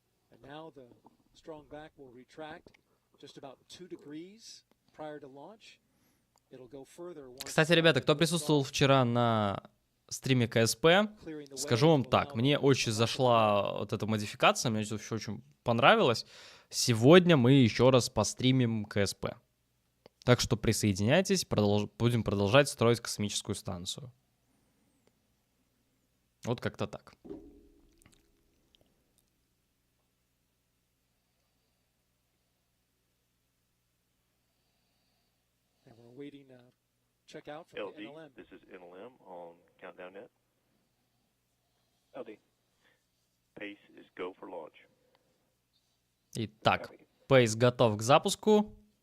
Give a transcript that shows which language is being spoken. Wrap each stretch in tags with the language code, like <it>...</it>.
<en>And now the strong back will retract just about 2 degrees prior to launch. It'll go further.</en> <ru>Кстати, ребята, кто присутствовал вчера на стриме КСП, скажу вам так, мне очень зашла вот эта модификация, мне все очень понравилось. Сегодня мы еще раз постримим КСП. Так что присоединяйтесь, будем продолжать строить космическую станцию. Вот как-то так.</ru> <en>Waiting check out from LD, the NLM. This is NLM on countdown.net. LD. Pace is go for launch.</en> <ru>Итак, Пейс готов к запуску.</ru>